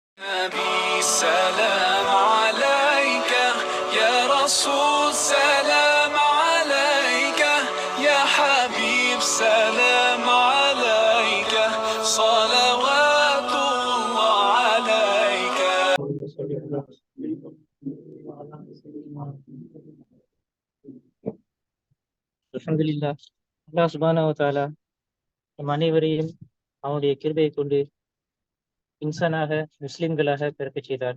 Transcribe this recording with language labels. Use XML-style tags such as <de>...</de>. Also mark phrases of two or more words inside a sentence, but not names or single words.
<ar>نبي سلام عليك يا رسول سلام عليك يا حبيب سلام عليك صلوات الله عليك.</ar> <ta>அல்ஹம்துலில்லாஹ்.</ta> <ar>الله سبحانه وتعالى</ar> <ta>நம் அனைவரையும் அவனுடைய கிருபையை கொண்டு இன்சானாக முஸ்லிம்களாக பிறக்கச் செய்தார்.</ta>